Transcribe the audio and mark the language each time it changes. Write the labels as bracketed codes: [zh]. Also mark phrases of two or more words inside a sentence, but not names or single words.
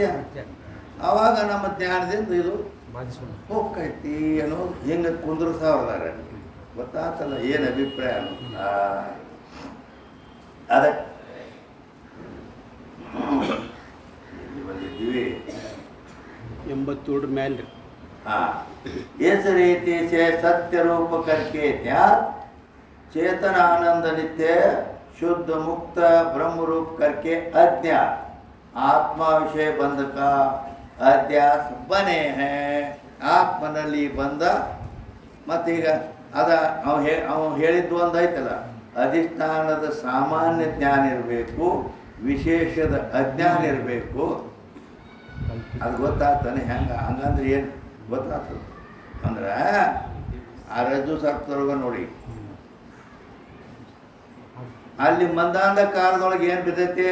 [kn] ಆವಾಗ ನಮ್ಮ ಜ್ಞಾನದಿಂದ ಇದು ಹೋಗ್ತೈತಿ ಅನ್ನೋದು ಹಿಂಗೆ ಕುಂದ್ರಸಾವ್ದಾರೆ. ಗೊತ್ತಾತಲ್ಲ ಏನು ಅಭಿಪ್ರಾಯ ಅದಕ್ಕೆ ಬಂದಿದ್ದೀವಿ 87 ಮೇಲೆ. [hi] इस रीति से सत्य रूप करके ध्यान चेतन आनंद नित्य शुद्ध मुक्त ब्रह्म रूप करके अज्ञान आत्मा विषय बंध का अध्यास बने हैं. [kn] ಆತ್ಮನಲ್ಲಿ ಬಂದ ಮತ್ತೀಗ ಅದ ಅವ ಹೇಳಿದ್ದು ಒಂದು ಐತಲ್ಲ, ಅಧಿಷ್ಠಾನದ ಸಾಮಾನ್ಯ ಜ್ಞಾನ ಇರಬೇಕು, ವಿಶೇಷದ ಅಜ್ಞಾನ ಇರಬೇಕು. ಅದು ಗೊತ್ತಾಗ್ತಾನೆ. ಹಂಗಂದ್ರೆ ಏನು ಗೊತ್ತಾಗ್ತದೆ ಅಂದ್ರೆ ಆ ರಜ್ಜು ಸರ್ಪದೊಳಗೆ ನೋಡಿ, ಅಲ್ಲಿ ಮಂದಾಂಧ ಕಾಲದೊಳಗೆ ಏನು ಬಿದ್ದೈತಿ?